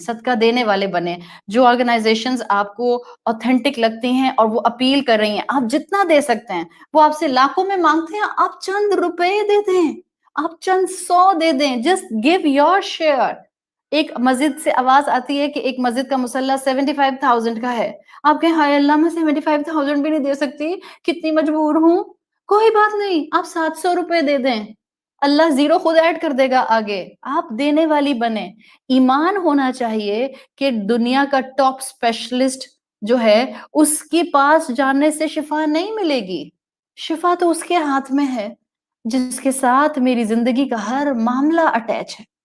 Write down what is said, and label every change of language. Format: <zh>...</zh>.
<ur>صدقہ دینے والے بنے. جو آرگنائزیشنز آپ کو اوتھینٹک لگتی ہیں اور وہ اپیل کر رہی ہیں، آپ جتنا دے سکتے ہیں، وہ آپ سے لاکھوں میں مانگتے ہیں، آپ چند روپے دے دیں، آپ چند 100 دے دیں.</ur> <en>Just give your share.</en> <ur>ایک مسجد سے آواز آتی ہے کہ ایک مسجد کا مصلی 75,000 کا ہے. آپ کہیں ہائے اللہ، میں 75,000 بھی نہیں دے سکتی، کتنی مجبور ہوں. کوئی بات نہیں، آپ 700 روپے دے دیں، اللہ زیرو خود ایڈ کر دے گا آگے. آپ دینے والی بنے. ایمان ہونا چاہیے کہ دنیا کا ٹاپ اسپیشلسٹ جو ہے اس کے پاس جانے سے شفا نہیں ملے گی. شفا تو اس کے ہاتھ میں ہے جس کے ساتھ میری زندگی کا ہر معاملہ اٹیچ ہے.</ur>